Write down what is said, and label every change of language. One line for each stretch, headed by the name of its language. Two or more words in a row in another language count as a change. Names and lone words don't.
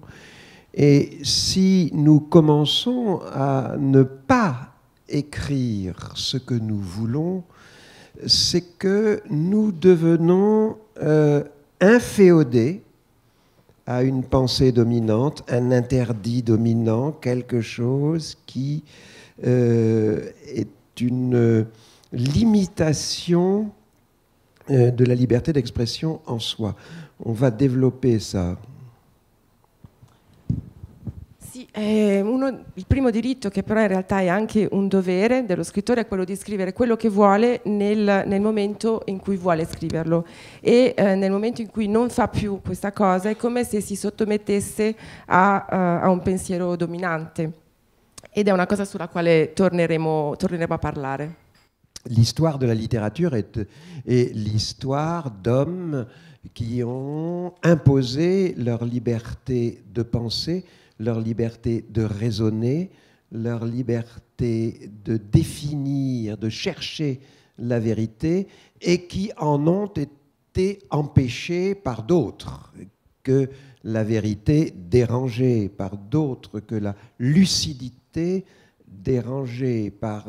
French: Et si nous commençons à ne pas écrire ce que nous voulons, c'est que nous devenons inféodés à une pensée dominante, un interdit dominant, quelque chose qui est une limitation de la liberté d'expression en soi. On va développer ça.
Italian: Sì, il primo diritto, che però in realtà è anche un dovere dello scrittore, è quello di scrivere quello che vuole nel momento in cui vuole scriverlo, e nel momento in cui non fa più questa cosa è come se si sottomettesse a un pensiero dominante, ed è una cosa sulla quale torneremo a parlare.
French: L'histoire de la littérature est l'histoire d'hommes qui ont imposé leur liberté de penser, leur liberté de raisonner, leur liberté de définir, de chercher la vérité, et qui en ont été empêchés par d'autres, que la vérité dérangée, par d'autres que la lucidité dérangée, par...